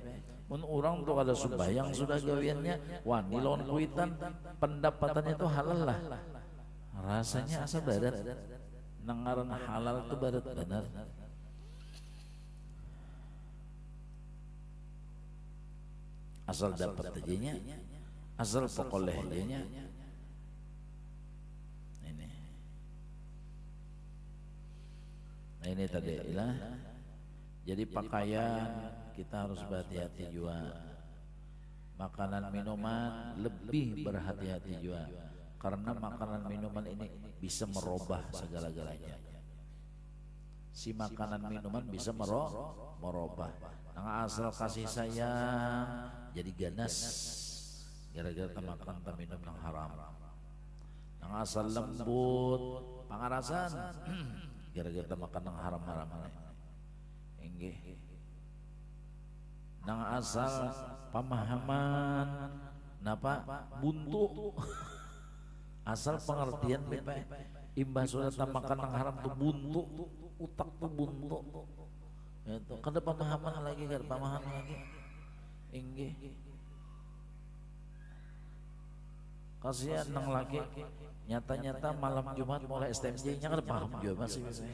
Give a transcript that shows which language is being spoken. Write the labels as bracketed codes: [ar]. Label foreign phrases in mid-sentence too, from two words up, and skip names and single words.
[bjn] Mun orang tuh kada sumbayang sudah gawiannya wani lawan kuitan pendapatannya itu halal lah rasanya asa barat nangaran halal itu barat benar asal dapat aja asal pokoleh aja ini nah ini tadi lah jadi pakaian kita harus berhati-hati juga. [id] Makanan minuman lebih berhati-hati juga. Karena makanan minuman ini bisa merubah segala-galanya. Si makanan minuman bisa merubah. Yang asal kasih sayang jadi ganas. Gara-gara makan minum yang haram. [bjn] Yang asal lembut pangarasan. [id] Gara-gara makan yang haram-haram. [bjn] Enggih. Nang asal pemahaman napa buntu asal pengertian bebek imbah sudah makan nang haram tuh buntu utak tuh buntu itu kada pemahaman lagi kada pemahaman lagi inggih kasihan nang laki nyata-nyata malam Jumat mulai STMJ nya kada paham juga masih